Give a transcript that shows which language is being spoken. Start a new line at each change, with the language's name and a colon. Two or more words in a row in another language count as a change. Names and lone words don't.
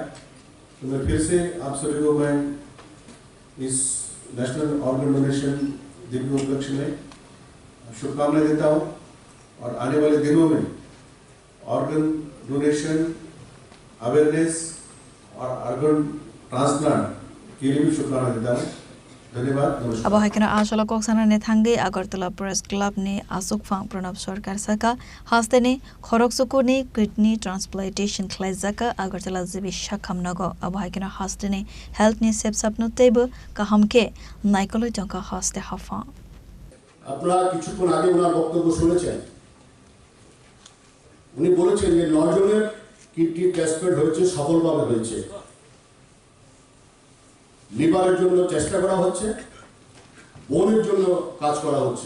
Hindi: तो मैं फिर से आप सभी को मैं इस
English: National Organ Donation
Hindi: दिन के उपलक्ष्य में शुभकामनाएं देता हूँ और आने वाले दिनों में
English: organ donation awareness
Hindi: और
English: organ transplant
Hindi: के लिए भी शुभकामनाएं देता हूँ। धन्यवाद, नमस्कार। अब
Kok Borok: हाइकना आशला कोक्सना ने थांगे अगरतला प्रेस क्लब ने आशोक प्रणव सरकार सका हास्ते ने खरकसुको ने
English: kidney transplantation
Kok Borok: ख्लाइजाका अगरतला जीवी शाखम नगो अब हाइकना हास्ते ने हेल्थ ने सेप सपनो तेब का हमके नाइकलो जंका हास्ते हाफा
Bangla: আপনারা কিছুক্ষণ আগে ওনার বক্তব্য শুনেছেন। উনি বলেছেন যে 9 জনের
English: kidney transplant
Bangla: হয়েছে, সফলভাবে হয়েছে। লিভারের জন্য চেষ্টা করা হচ্ছে, বোনের জন্য কাজ করা হচ্ছে।